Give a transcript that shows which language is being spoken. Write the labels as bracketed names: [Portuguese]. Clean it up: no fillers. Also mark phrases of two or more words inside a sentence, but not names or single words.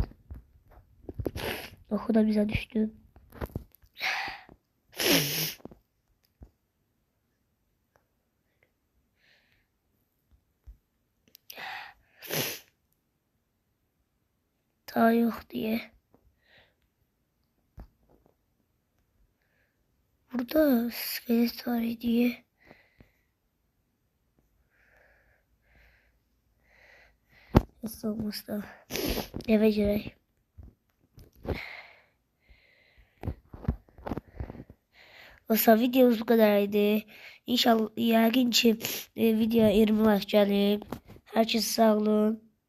[Turkish] Oku da bize düştü. Daha yok diye. Burada iskelet var diye. [Azerbaijani] Nasıl olmazsa eve girək. [Turkish] Dostlar videomuz bu kadardı. [Azerbaijani] İnşallah yəqin ki videoya 20 like gəlir. Hər kəs sağ olun.